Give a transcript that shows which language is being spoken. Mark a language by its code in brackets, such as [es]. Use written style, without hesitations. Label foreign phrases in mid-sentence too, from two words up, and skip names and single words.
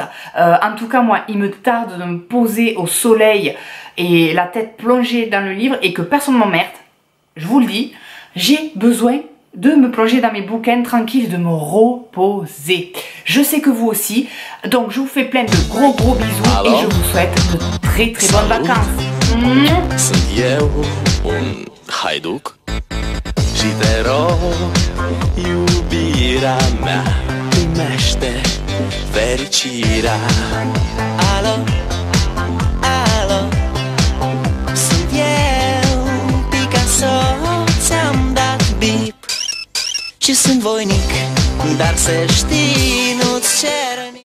[fr] En tout cas, moi, il me tarde de me poser au soleil et la tête plongée dans le livre et que personne ne m'emmerde. Je vous le dis, j'ai besoin de me plonger dans mes bouquins tranquilles, de me reposer. Je sais que vous aussi. Donc je vous fais plein de gros bisous. Alors, et je vous souhaite de très bonnes vacances. [ro] Sunt eu un haiduc și te rog, iubirea mea, primește fericirea. Alo, alo, sunt eu, Picasso, ți-am dat bip și sunt voinic, dar să știi, nu-ți cer